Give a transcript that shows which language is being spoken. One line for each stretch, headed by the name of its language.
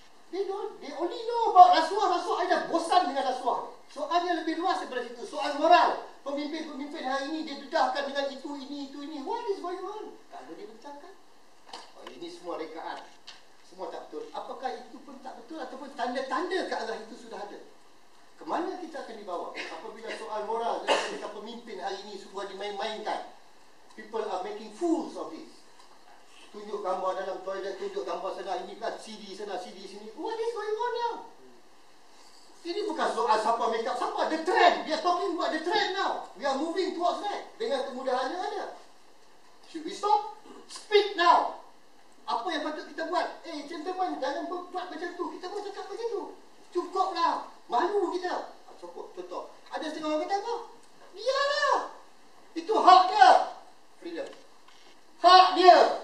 English: They only know about rasuah.
Malay: I dah bosan dengan rasuah. Soalnya lebih luas daripada situ. Soal moral. Pemimpin hari ini dia dedahkan dengan itu, ini.
English: What is going on?
Malay: Kalau dia bercakap, ini semua rekaan. Semua tak betul. Apakah itu pun tak betul ataupun tanda-tanda ke arah itu sudah ada? Kemana kita akan dibawa? Apabila soal moral dan pemimpin hari ini semua dimain-mainkan.
English: People are making fools of this.
Malay: Tunjuk gambar dalam toilet, tunjuk gambar sana, ini kan CD sana, CD sini.
English: What is going on now?
Malay: Ini bukan soal siapa make up siapa.
English: The trend. We are talking about the trend now. We are moving towards that.
Malay: Dengan kemudahannya ada.
English: Should we stop? Speak now.
Malay: Apa yang patut kita buat? Gentlemen, jangan buat macam tu. Kita pun cakap macam tu. Cukuplah. Malu kita. Cukup, contoh. Ada setengah orang kata apa? Biarlah. Itu hak dia. Freedom. Hak dia.